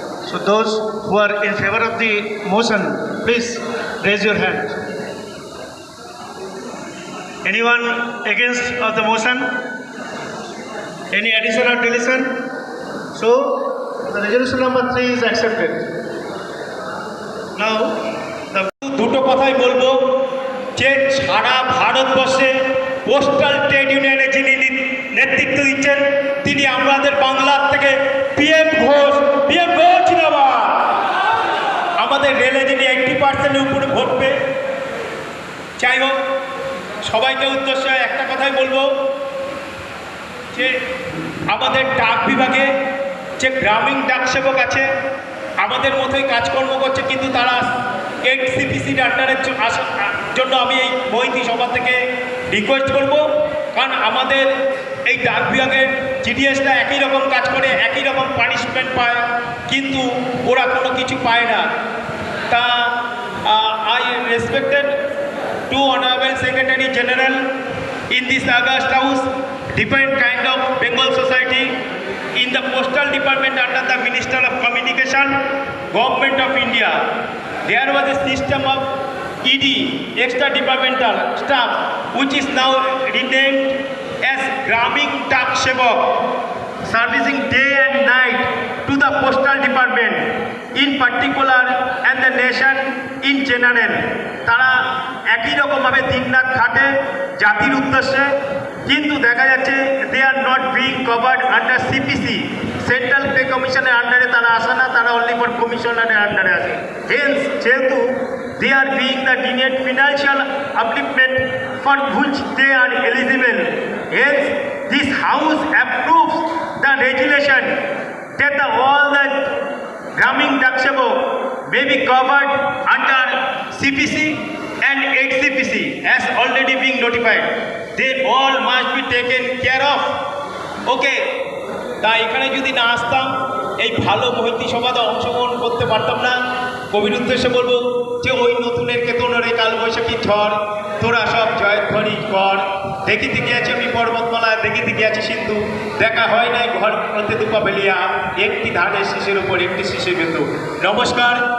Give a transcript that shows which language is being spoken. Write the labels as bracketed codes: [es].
[en] So those who are in favor of the motion, please raise your hand. Anyone against of the motion? Any addition or deletion? So the resolution number 3 is accepted. Now the [bn] দুটো কথাই বলবো যে সারা ভারতবর্ষে postal trade ইউনিয়নে যিনি নেতৃত্ব দিচ্ছেন তিনি আমাদের বাংলার থেকে পিএম ঘোষ জিন্দাবাদ। আমাদের রেলে যিনি 80% উপরে ভোট পেয়ে, যাই হোক সবাইকে উদ্দেশ্যে একটা কথাই বলবো যে আমাদের ডাক বিভাগে যে গ্রামীণ ডাক সেবক আছে আমাদের মতোই কাজকর্ম করছে, কিন্তু তারা 8 CPCর আন্ডারের জন্য আমি এই মৈত্রী সভা থেকে রিকোয়েস্ট করব, কারণ আমাদের এই ডাক বিভাগের জিডিএসটা একই রকম কাজ করে, একই রকম পানিশমেন্ট পায়, কিন্তু ওরা কোনো কিছু পায় না। [en] তা I respected to honourable secretary general in this August House, different kind of Bengal society in the postal department under the Minister of Communication, Government of India. There was a system of ED, extra departmental staff, which is now renamed as Gramin Dak Sevak, servicing day and night to the postal department in particular and the nation in general. [bn] তারা একই রকমভাবে দিনরাত খাটে জাতির উদ্দেশ্যে, কিন্তু দেখা যাচ্ছে [en] they are not being covered under CPC, [bn] central pay কমিশনের আন্ডারে তারা আসে না, তারা অনলি ফর কমিশনারের আন্ডারে আসে। হেন্স যেহেতু [en] they are being the denied financial upliftment for which they are eligible. Hence, this House approves the regulation that all the Gramin Dak Sevak may be covered under CPC and 8 CPC as already being notified. They all must be taken care of. Okay. [bn] তা এখানে যদি না আসতাম এই ভালো মৈত্রী সভাতে অংশগ্রহণ করতে পারতাম না। কবির উদ্দেশ্যে বলবো যে ওই নতুনের কেতনের কাল বৈশাখী ঝড়, তোরা সব জয়ধ্বনি কর, দেখিতে গিয়েছি আমি পর্বতমালা, দেখিতে গিয়েছি সিন্ধু, দেখা হয় নাই ঘর প্রতি দুপা বেলিয়া, একটি ধানের শীষের উপর একটি শীষে বিন্দু। নমস্কার।